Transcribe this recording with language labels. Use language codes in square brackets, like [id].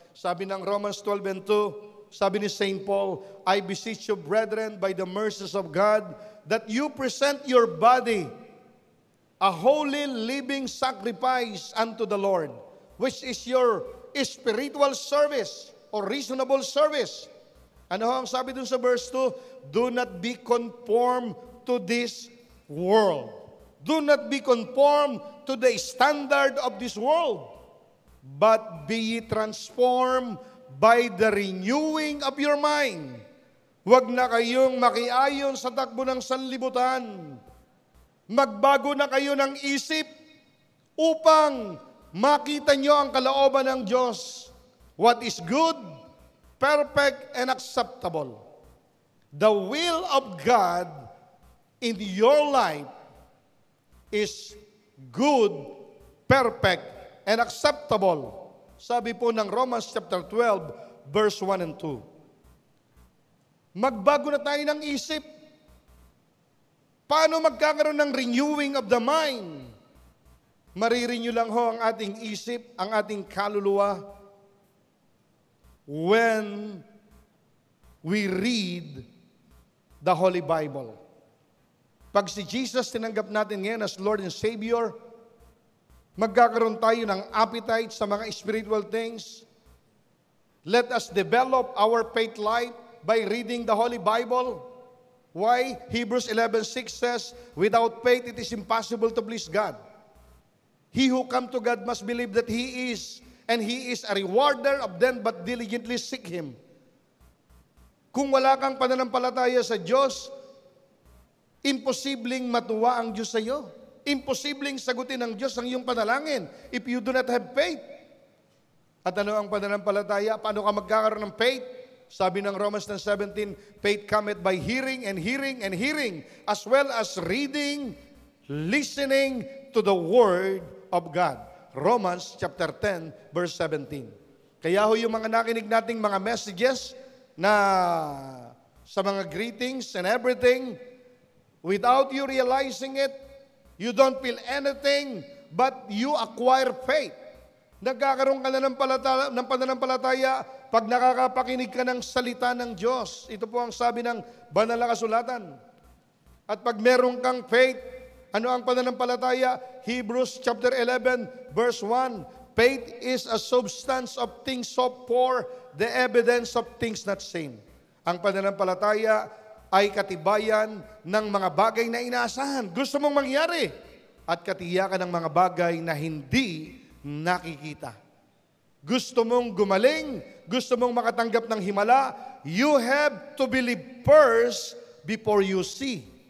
[tl] Sabi ng Romans 12 and 2, sabi ni St. [en] Paul, I beseech you, brethren, by the mercies of God, that you present your body a holy living sacrifice unto the Lord, which is your spiritual service or reasonable service. [tl] Ano ang sabi dun sa verse 2? [en] Do not be conformed to this world. Do not be conformed to the standard of this world, but be ye transformed by the renewing of your mind. [tl] Huwag na kayong makiayon sa takbo ng sanlibutan. Magbago na kayo ng isip upang makita nyo ang kalooban ng Diyos. [en] What is good, perfect, and acceptable. The will of God in your life is good, perfect, and acceptable. [tl] Sabi po ng Romans chapter 12, verse 1 and 2. Magbago na tayo ng isip. Paano magkakaroon ng [en] renewing of the mind? [tl] Marirenew lang ho ang ating isip, ang ating kaluluwa [en] when we read the Holy Bible. [tl] Pag si Jesus tinanggap natin ngayon [en] as Lord and Savior, [tl] magkakaroon tayo ng appetite sa mga [en] spiritual things. Let us develop our faith life by reading the Holy Bible. Why? Hebrews 11:6 says, without faith it is impossible to please God. He who come to God must believe that He is, and He is a rewarder of them but diligently seek Him. [tl] Kung wala kang pananampalataya sa Diyos, imposibleng matuwa ang Diyos sa iyo. Imposibleng sagutin ng Diyos ang iyong panalangin [en] if you do not have faith. [tl] At ano ang pananampalataya? Paano ka magkakaroon ng faith? Sabi ng [en] Romans 17, faith cometh by hearing, and hearing, and hearing, as well as reading, listening to the Word of God. Romans chapter 10, verse 17. [tl] Kaya ho yung mga nakinig nating mga messages na sa mga [en] greetings and everything, without you realizing it, you don't feel anything, but you acquire faith. [tl] Nagkakaroon ka na ng pananampalataya pag nakakapakinig ka ng salita ng Diyos. Ito po ang sabi ng banal na kasulatan. [en] At pag meron kang faith, [tl] ano ang pananampalataya? [en] Hebrews chapter 11, verse 1. Faith is a substance of things hoped for, the evidence of things not seen. [tl] Ang pananampalataya ay katibayan ng mga bagay na inaasahan. Gusto mong mangyari. At katiyakan ng mga bagay na hindi nakikita. Gusto mong gumaling, gusto mong makatanggap ng himala, [en] you have to believe first before you see.